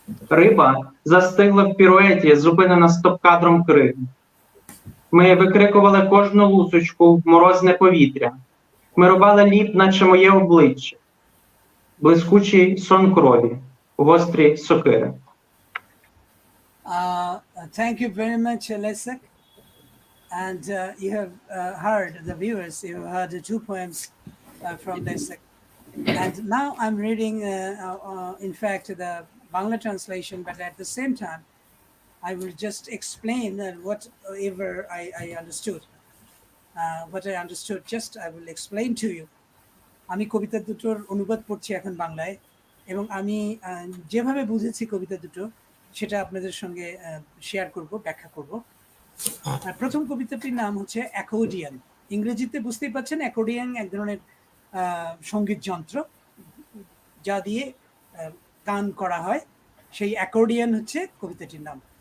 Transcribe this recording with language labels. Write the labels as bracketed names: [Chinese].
[Ukrainian] Риба застигла в піруеті, зупинена стоп-кадром криги. Ми викрикували кожну лусочку в морозне повітря. Ми рубали лід, наче моє обличчя. Блискучий сон крові, гострі сокири. [English] Thank you very much, Lesek. And you have heard, the viewers, you have heard the 2 poems from Lesek. And now I'm reading, in fact, the Bangla translation, but at the same time, I will just explain whatever I understood. What I understood, just I will explain to you. [Bangla] আমি কবিতা দুটোর অনুবাদ পড়ছি এখন বাংলায় এবং আমি যেভাবে বুঝেছি কবিতা দুটো সেটা আপনাদের সঙ্গে শেয়ার করব, ব্যাখ্যা করব। প্রথম কবিতাটির নাম হচ্ছে অ্যাকর্ডিয়ান। ইংরেজিতে বুঝতেই পাচ্ছেন অ্যাকর্ডিয়ান এক ধরনের সঙ্গীত যন্ত্র যা দিয়ে গান করা হয়, সেই অ্যাকর্ডিয়ান হচ্ছে কবিতাটির নাম।